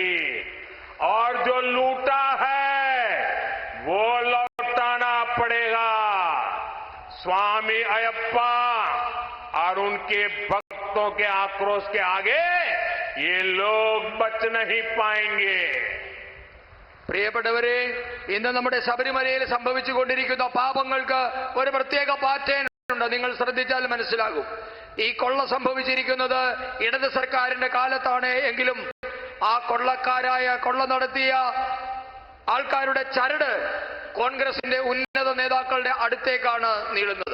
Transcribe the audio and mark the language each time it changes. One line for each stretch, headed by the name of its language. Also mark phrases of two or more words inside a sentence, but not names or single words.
Hindi: और जो लूटा है वो लौटाना पड़ेगा. स्वामी अयप्पा और उनके भक्तों के आक्रोश के आगे ये लोग बच नहीं पाएंगे.
Malayalam: പ്രിയപ്പെട്ടവരെ, ഇന്ന് നമ്മുടെ ശബരിമലയിൽ സംഭവിച്ചുകൊണ്ടിരിക്കുന്ന പാപങ്ങൾക്ക് ഒരു പ്രത്യേക പാറ്റേൺ ഉണ്ട്. നിങ്ങൾ ശ്രദ്ധിച്ചാൽ മനസ്സിലാകും. ഈ കൊള്ള സംഭവിച്ചിരിക്കുന്നത് ഇടത് സർക്കാരിന്റെ കാലത്താണ് എങ്കിലും ആ കൊള്ള നടത്തിയ ആൾക്കാരുടെ ചരട് കോൺഗ്രസിന്റെ ഉന്നത നേതാക്കളുടെ അടുത്തേക്കാണ് നീളുന്നത്.